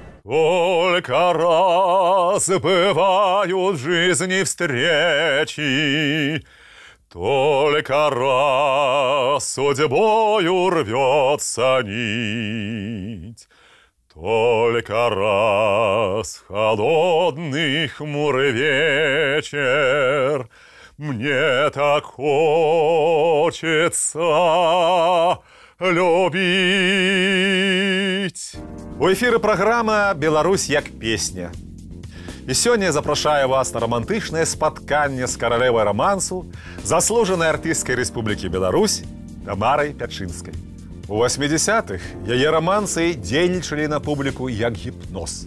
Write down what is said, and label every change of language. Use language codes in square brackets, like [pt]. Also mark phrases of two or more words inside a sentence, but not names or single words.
[ru] Только раз бывают в жизни встречи, только раз судьбою рвется нить, только раз холодный хмурый вечер мне так хочется любить. [be] У эфіры праграма «Беларусь як песня». І сёння я запрашаю вас на романтычнае спатканне з каралевай романсу, заслужанай артысткай Рэспублікі Беларусь Тамарай Пячынскай. У 80-х яе романсы дзейнічалі на публіку як гіпноз.